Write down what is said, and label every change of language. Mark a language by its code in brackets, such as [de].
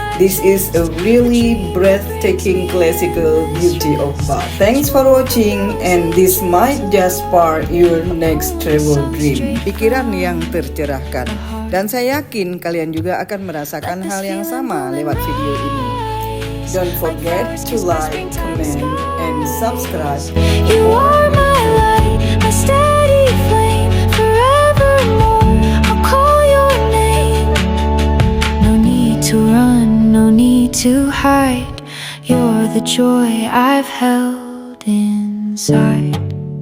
[en] This is a really breathtaking classical beauty of Bath. Thanks for watching, and this might just spark your next travel dream. [id] Pikiran yang tercerahkan. Dan saya yakin kalian juga akan merasakan hal yang sama lewat video ini. [en] Don't forget to like, comment, and subscribe. You are my light, my steady flame, forevermore. I'll call your name. No need to run, no need to hide. You're the joy I've held inside.